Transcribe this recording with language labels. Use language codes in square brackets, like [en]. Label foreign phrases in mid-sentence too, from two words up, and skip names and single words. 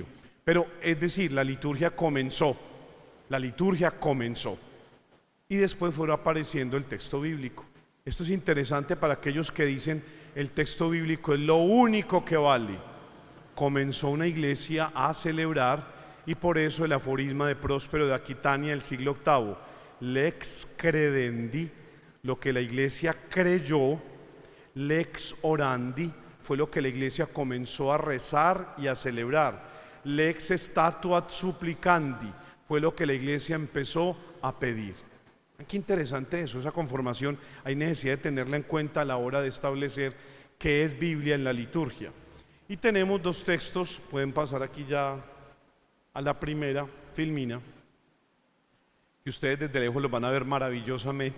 [es] Pero es decir, la liturgia comenzó y después fue apareciendo el texto bíblico. Esto es interesante para aquellos que dicen el texto bíblico es lo único que vale. Comenzó una iglesia a celebrar, y por eso el aforisma de Próspero de Aquitania del siglo VIII, [la] lex credendi, [es] lo que la iglesia creyó, [la] lex orandi, [es] fue lo que la iglesia comenzó a rezar y a celebrar, [la] lex statuat supplicandi, [es] fue lo que la iglesia empezó a pedir. Qué interesante eso, esa conformación. Hay necesidad de tenerla en cuenta a la hora de establecer qué es Biblia en la liturgia. Y tenemos dos textos, pueden pasar aquí ya a la primera, Filmina, que ustedes desde lejos los van a ver maravillosamente.